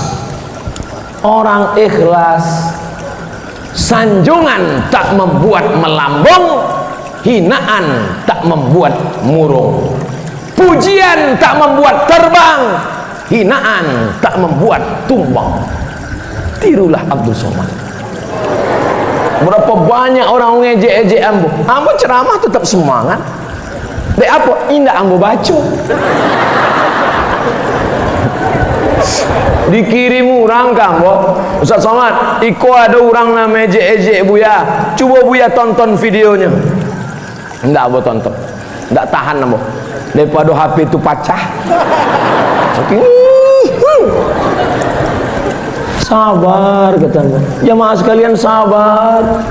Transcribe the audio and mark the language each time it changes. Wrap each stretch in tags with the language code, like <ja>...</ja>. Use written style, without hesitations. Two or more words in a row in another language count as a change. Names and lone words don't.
<id>Orang ikhlas, sanjungan tak membuat melambung, hinaan tak membuat murung, pujian tak membuat terbang, hinaan tak membuat tumbang. Tirulah Abdul Somad. Berapa banyak orang ngejek-ejek ambo, ambo ceramah tetap semangat.</id> <min>Dek apa? Indah ambo baca.</min> <id>Dikirim orang kambo, Ustaz Somad, Iko ada orang nama ejek-ejek Buya, coba Buya tonton videonya. Enggak ambo tonton, enggak tahan ambo. Daripada HP itu pecah. Sabar katanya, jamaah sekalian sabar.</id>